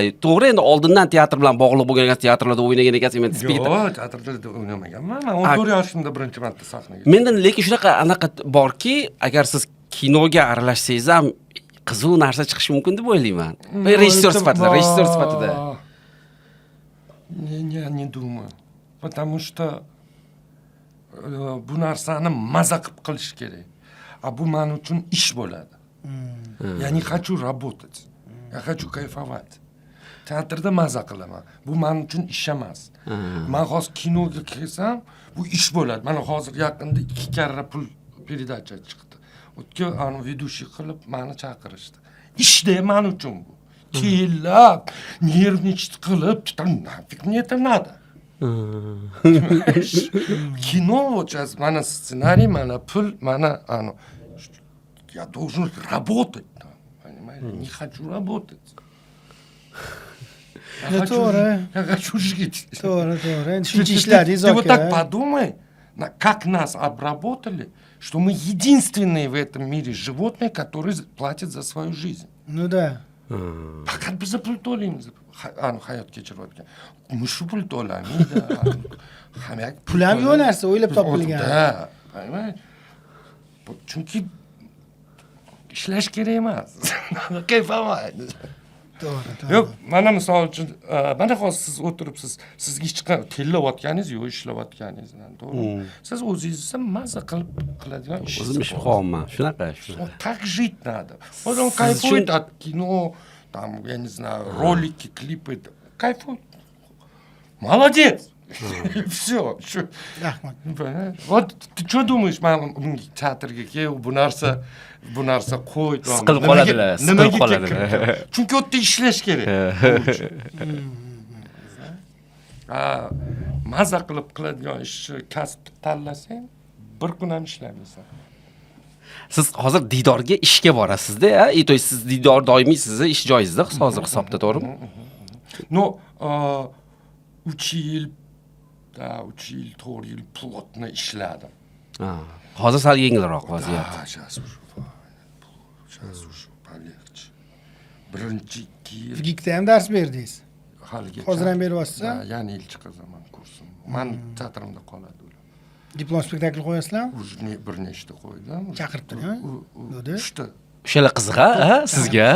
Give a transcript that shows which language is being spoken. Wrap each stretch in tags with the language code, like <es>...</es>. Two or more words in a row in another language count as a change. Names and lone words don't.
<uz>To'g'ri, endi oldindan teatr bilan bog'liq bo'lgan ekansiz, teatrlarda o'ynagan ekansiz, men Yo'q, teatrlarda o'ynamaganman. Men 14 yoshimda birinchi marta sahnaga. Mendan lekin anaqa borki, agar siz kinoga aralashsangiz ham qiziq narsa chiqishi mumkin deb o'ylayman. Rejissyor sifatida.</uz> <ru>Не думаю. Потому что</ru> <uz>bu narsani maza qilib qilish kerak. А bu men uchun ish bo'ladi.</uz> <ru>Я не хочу работать. Я хочу кайфовать.</ru> <uz>Teatrda maza qilaman. Bu men uchun ish emas. Men hozir kinoga kelsam, bu ish bo'ladi. Mana hozir yaqinda 2 karra pul передача chiqdi. O'tga vedущий qilib meni chaqirishdi. Ishda men uchun bu. tellab, nервничать qilib,</uz> <ru>nafik мне это надо. Кино вот сейчас, mana сценарий,</ru> <uz>mana pul, mana</uz> <ru>я должен работать там, понимаете? Не хочу работать. Я хочу жить.</ru> <uz>To'g'ri. Endi shuncha ishladingiz</uz> <ru>Ты вот так</ru> <uz>aka.</uz> <ru>подумай, как нас обработали, что мы единственные в этом мире животные, которые платят за свою жизнь. Ну да.</ru> <uz>Faqat biz pul to'laymiz. Hayot kechirayotgan. Mushu pul to'lamaydi. Hamma Pul ham yo'q narsa, o'ylab topilgan.</uz> <ru>Da, понимаете?</ru> <uz>Chunki ishlash kerak emas. Kayfamaydi. To'g'ri. Yo'q, mana misol uchun, mana hozir siz o'tiribsiz, sizga hech qanday tellayotganingiz yo'q, ishlayotganingizdan, to'g'rimi? Siz o'zingizni maza qiladigan ishingiz. O'zim ish qilyapman. Shunaqa.</uz> <ru>Вот так жить надо. Вот он кайфует от кино, там, я не знаю, ролики, клипы. Кайфует. Молодец. И все.</ru> <uz>Rahmat.</uz> <ru>Вот ты что думаешь, мама,</ru> <uz>teatrga kel, bu narsa qo'y. Siqilib qoladilar, siqilib qoladilar. Chunki u yerda ishlash kerak. Maza qilib qiladigan ishni kasb tanlasang, bir kun ham ishlamaysan. Siz hozir diydorga ishga borasizda, a?</uz> <ru>То есть</ru> <uz>siz diydor doimiy sizni ish joyingizda hozir hisobda, to'g'rimi? Ну, 3 yil, 4 yil plotno ishladim. Hozir sal yengilroq vaziyat.</uz> <ru>Сейчас уже полегче.</ru> <uz>Birinchi 2 yil Figikda ham dars berdingiz. haligacha. Hozir ham beryapsiz? Yana yil chiqazaman kursim. Men teatrimda qoladi ular. Diplom spektakl qo'yasizlarmi? Уже bir nechta qo'ydim. Chaqiribdimi? Nodi? 3 ta. O'shalar qiziq, a? Sizga?</uz>